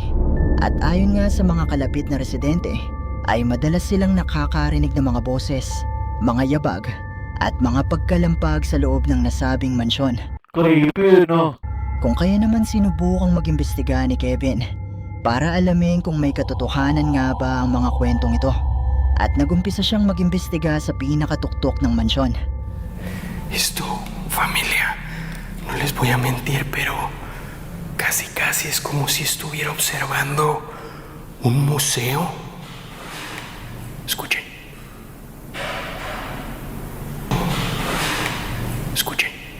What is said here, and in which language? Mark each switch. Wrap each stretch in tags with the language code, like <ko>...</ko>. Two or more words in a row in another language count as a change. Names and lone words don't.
<tl>At ayon nga sa mga kalapit na residente, ay madalas silang nakakarinig ng mga boses, mga yabag, at mga pagkalampag sa loob ng nasabing mansyon. Creepy no. Kung kaya naman sinubukang mag-imbestiga ni Kevin para alamin kung may katotohanan nga ba ang mga kwentong ito, at nagumpisa siyang mag-imbestiga sa pinakatuktok ng mansyon.</tl> <es>Esto, familia, no les voy a mentir, pero casi es como si estuviera observando un museo. Escuchen. Escuchen.</es>